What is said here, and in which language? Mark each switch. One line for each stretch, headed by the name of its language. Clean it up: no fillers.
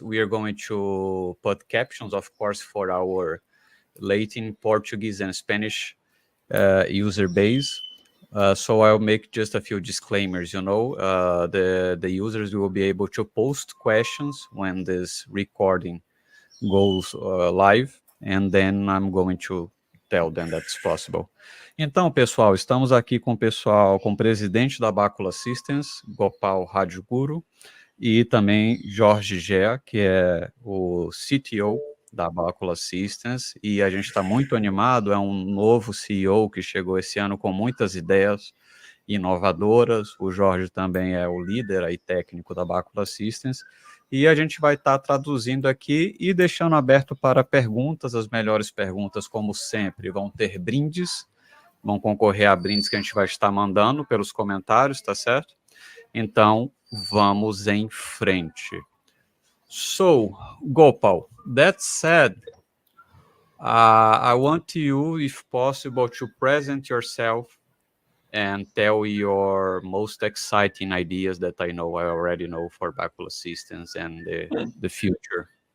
English: We are going to put captions, of course, for our Latin, Portuguese, and Spanish user base. So I'll make just a few disclaimers. The users will be able to post questions when this recording goes live, and then I'm going to tell them that's possible.
Portuguese: Então, pessoal, estamos aqui com o presidente da Bacula Systems, Gopal RajGuru, e também Jorge, que é o CTO da Bacula Systems, e a gente está muito animado, é um novo CEO que chegou esse ano com muitas ideias inovadoras. O Jorge também é o líder aí técnico da Bacula Systems, e a gente vai estar traduzindo aqui e deixando aberto para perguntas. As melhores perguntas, como sempre, vão ter brindes, vão concorrer a brindes que a gente vai estar mandando pelos comentários, tá certo? Então, vamos em frente.
English: So, Gopal, that said, I want you, if possible, to present yourself and tell your most exciting ideas that I already know for Bacula Systems and the future.